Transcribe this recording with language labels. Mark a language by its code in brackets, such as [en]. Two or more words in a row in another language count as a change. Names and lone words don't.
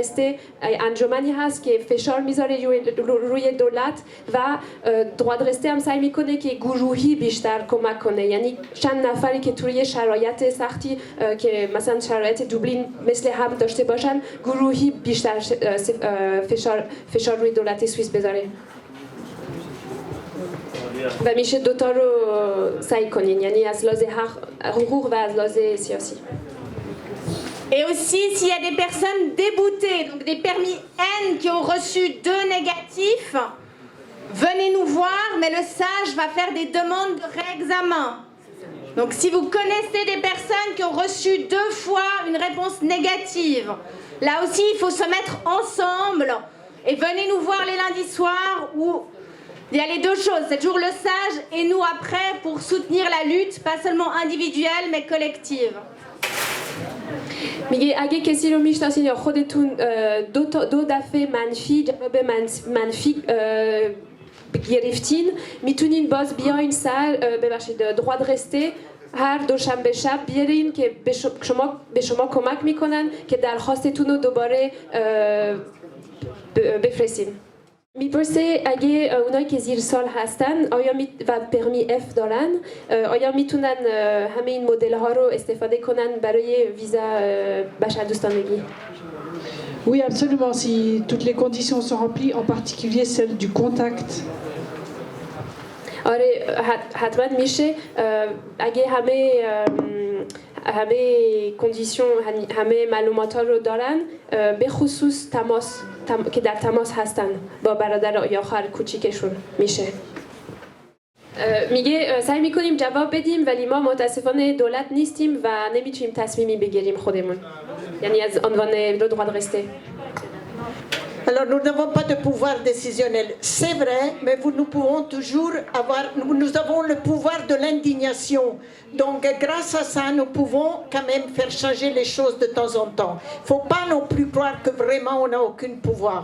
[fa] Rester انجمنی هست که فشار میذاره روی دولت و Droit de Rester هم سعی میکنه که گروهی بیشتر کمک کنه یعنی چند نفری که توی شرایط سختی که مثلا شرایط دوبلین مثل هم داشته باشن گروهی بیشتر فشار روی دولت سوئیس بذاره و میشه دوتا رو سعی کنین یعنی از لحاظ حقوق و از لحاظ سیاسی. [fr] Et aussi, s'il y a des personnes déboutées, donc des permis N qui ont reçu 2 négatifs, venez nous voir, mais le SAGE va faire des demandes de réexamen. Donc si vous connaissez des personnes qui ont reçu 2 fois une réponse négative, là aussi il faut se mettre ensemble et venez nous voir les lundis soirs où il y a les deux choses, c'est toujours le SAGE et nous après pour soutenir la lutte, pas seulement individuelle mais collective. [fa] میگه اگه کسی رو میشناسین یا خودتون دو دفعه منفی جواب منفی گرفتین میتونین باز بیاین سر ببخشید droit de rester هر دوشنبه شب بیارین که به شما کمک میکنن که درخواستتون رو دوباره بفرستین. میپرسه اگه اونایی که زیر سال هستن آیا و [fr] permis F [fa] دارن آیا میتونن همه این مدل ها رو استفاده کنن برای ویزا بشردوستانگی؟ [fr] Oui, absolument, si toutes les conditions sont remplies, en particulier celle du contact. [fa] آره حتما میشه اگه همه کندیشن همه معلومات ها رو دارن به خصوص که در تماس هستن با برادر یا خواهر کوچیکشون میشه. میگه سعی میکنیم جواب بدیم ولی ما متاسفانه دولت نیستیم و نمیتونیم تصمیمی بگیریم خودمون یعنی از عنوان le droit de rester. [fr] Alors nous n'avons pas de pouvoir décisionnel, c'est vrai, mais nous pouvons toujours avoir, nous avons le pouvoir de l'indignation. Donc grâce à ça, nous pouvons quand même faire changer les choses de temps en temps. Il ne faut pas non plus croire que vraiment on n'a aucun pouvoir.